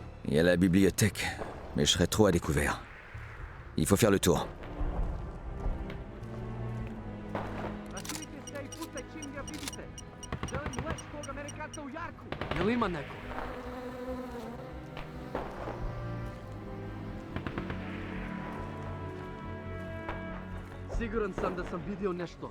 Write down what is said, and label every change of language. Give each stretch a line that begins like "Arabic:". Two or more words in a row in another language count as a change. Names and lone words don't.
French: Il y a la bibliothèque, mais je serais trop à découvert. Il faut faire le tour.
Serbian: Jel ima neko? Siguran sam da sam vidio nešto.